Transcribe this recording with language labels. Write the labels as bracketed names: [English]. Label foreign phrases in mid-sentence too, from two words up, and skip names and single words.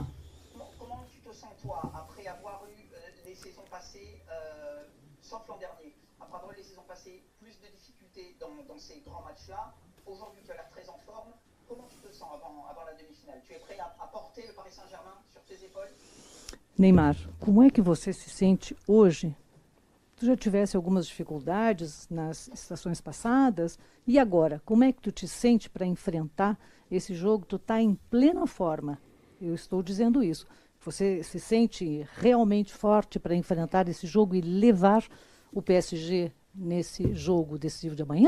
[French] Comment tu te sens toi après avoir eu les saisons passées, sauf l'an dernier, après avoir eu les saisons passées plus de difficultés dans ces grands matchs-là? Aujourd'hui tu as l'air très en forme. Comment tu te sens avant la demi-finale? Tu es prêt à porter le Paris Saint-Germain sur tes épaules? [Portuguese] Neymar, como é que você se sente hoje? Tu já tivesse algumas dificuldades nas estações passadas e agora, como é que tu te sente para enfrentar esse jogo? Tu está em plena forma, eu estou dizendo isso. Você se sente realmente forte para enfrentar esse jogo e levar o PSG nesse jogo decisivo de amanhã?